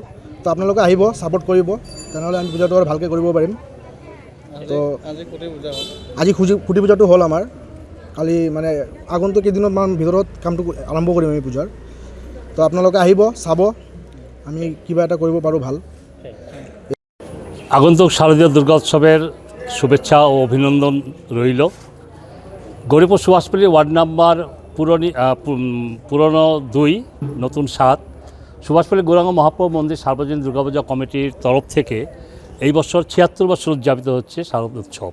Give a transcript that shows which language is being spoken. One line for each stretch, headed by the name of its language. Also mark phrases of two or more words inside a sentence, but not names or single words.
Assamese: তো আপোনালোকে আহিব, ছাপোৰ্ট কৰিব, তেনেহ'লে আমি পূজাটো আৰু ভালকৈ কৰিব পাৰিম। তো আজি খুঁটি পূজাটো হ'ল আমাৰ। কালি আগন্তুক কেইদিনমান ভিতৰত কামটো আৰম্ভ কৰিম আমি পূজাৰ। তো আপোনালোকে আহিব, চাব, আমি কিবা এটা কৰিব পাৰোঁ ভাল।
Bangla: আগন্তুক শারদীয় দুর্গা উৎসবের শুভেচ্ছা ও অভিনন্দন রইল। গরিপুর সুভাষপল্লী
English: ward number
Bangla: পুরনো 2 নতুন 7 সুভাষপল্লী গৌরাঙ্গ মহাপ্রভু মন্দির সার্বজনীন দুর্গাপূজা কমিটির তরফ থেকে এই বছর 76 বছর উদযাপিত হচ্ছে শারদ উৎসব।